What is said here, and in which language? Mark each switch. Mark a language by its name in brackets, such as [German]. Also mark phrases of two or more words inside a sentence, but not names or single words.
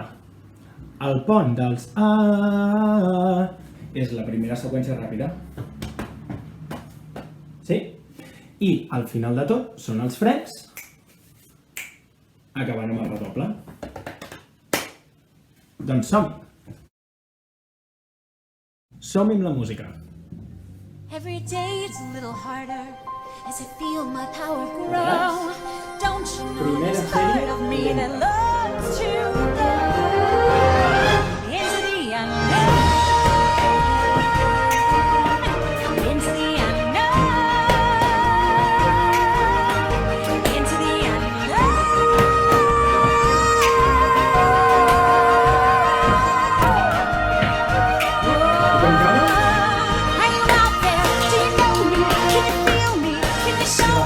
[Catalan] El pont dels és la primera seqüència ràpida. Sí? I al final de tot són els frecs, acabant amb el redoble. Doncs som-hi! Som-hi amb la música. [English] Every day it's a little harder. as I feel my power grow. Don't you know [Catalan] Primera [English] there's a part [Catalan] sèrie [English] of me that [Catalan] lenta. [English] loves to go into the unknown, into the unknown, into the [Catalan] Toquem cames, [English] Are you out there? Do you know me? Can you feel me? Can you show me?